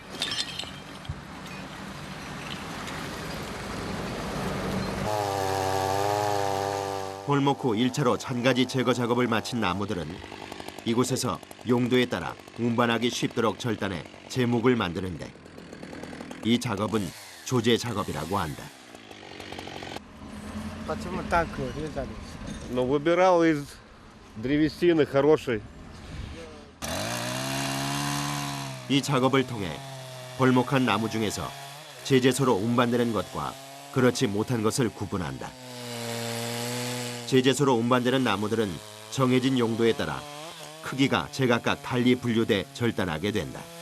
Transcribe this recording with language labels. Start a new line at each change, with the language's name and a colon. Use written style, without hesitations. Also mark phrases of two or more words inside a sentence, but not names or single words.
Korean: 벌목 후 1차로 잔가지 제거 작업을 마친 나무들은 이곳에서 용도에 따라 운반하기 쉽도록 절단해 제목을 만드는데 이 작업은 조제 작업이라고 한다.
Russian: Почему так резали? Но выбирал из древесины хорошей.
Korean: 이 작업을 통해 벌목한 나무 중에서 제재소로 운반되는 것과 그렇지 못한 것을 구분한다. 제재소로 운반되는 나무들은 정해진 용도에 따라 크기가 제각각 달리 분류돼 절단하게 된다.